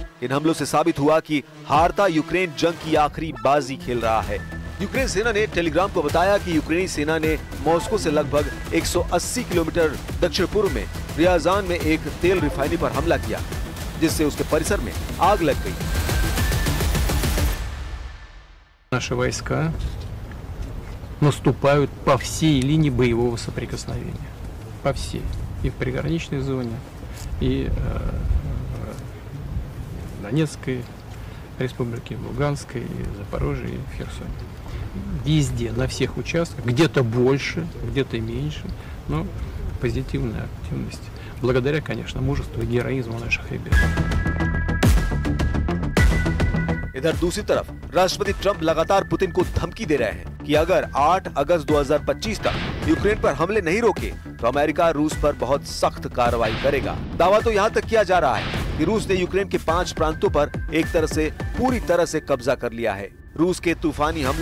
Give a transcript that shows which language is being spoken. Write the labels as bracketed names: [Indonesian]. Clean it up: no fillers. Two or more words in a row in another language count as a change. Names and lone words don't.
[Hindi] इन हमलों से साबित हुआ कि हारता यूक्रेन जंग की आखिरी बाजी खेल रहा है। यूक्रेन सेना ने टेलीग्राम को बताया कि यूक्रेनी सेना ने मॉस्को से लगभग 180 किलोमीटर दक्षिण पूर्व में रियाजान में एक तेल रिफाइनरी पर हमला किया, जिससे उसके परिसर में आग लग गई। [Russian] Наши войска наступают по всей линии боевого соприкосновения, по всей, и в приграничной зоне, и Донецкой республике, в Луганской, Запорожье и в Херсоне. Везде, на всех участках, где-то больше, где-то меньше, но позитивная активность. Благодаря, конечно, мужеству и героизму наших ребят. [Hindi] इधर दूसरी तरफ राष्ट्रपति ट्रंप लगातार पुतिन को धमकी दे रहे हैं कि अगर 8 अगस्त 2025 तक यूक्रेन पर हमले नहीं रोके तो अमेरिका रूस पर बहुत सख्त कार्रवाई करेगा। दावा तो यहाँ तक किया जा रहा है कि रूस ने यूक्रेन के 5 प्रांतों पर एक तरह से पूरी तरह से कब्जा कर लिया है।